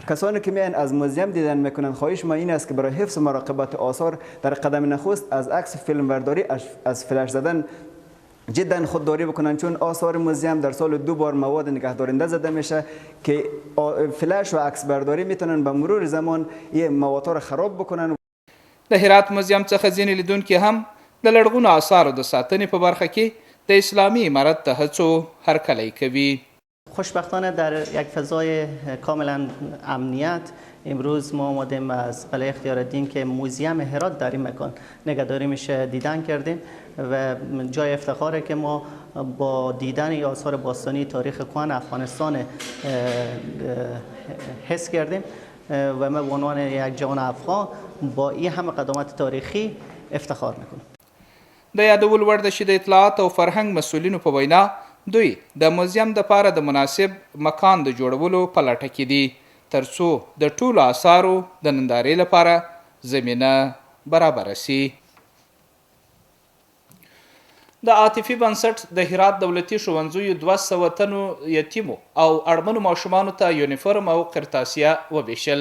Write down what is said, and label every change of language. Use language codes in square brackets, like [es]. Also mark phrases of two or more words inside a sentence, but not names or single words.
[fa] کسانی که میان از موزیم دیدن میکنن، خواهش ما این است که برای حفظ و مراقبت آثار در قدم نخست از عکس فیلمبرداری از فلش زدن جدا خودداری بکنن، چون آثار موزیم در سال 2 بار مواد نگهدارنده زده میشه که فلش و عکس برداری میتونن به مرور زمان این مواد را خراب بکنن. [ps] د هرات موزیم څخه ځینې لیدونکي هم د لرغونو آثارو د ساتنې په برخه کې د اسلامي امارت د هڅو هرکلی کوي. [fa] خوشبختانه در یک فضای کاملا امنیت امروز ما آمدیم از قلعه اختیارالدین که موزیم هرات در این مکان نگهداری میشه دیدن کردیم و جای افتخاره که ما با دیدن آثار باستانی تاریخ کهن افغانستان حس کردیم و ما به عنوان یک جوان افغان با این همه قدامت تاریخی افتخار میکنیم. [ps] د یادول وړ ده چې د اطلاعات او فرهنګ مسؤلینو په وینا دوی د موزیم دپاره د مناسب مکان د جوړولو په لټه کې دي ترڅو د ټولو آثارو د نندارې لپاره زمینه برابره سي. د عاطفي بنسټ د هرات دولتي ښوونځیو 200 تنو یتیمو او اړمنو ماشومانو ته یونیفورم او قرطاسیه وویشل.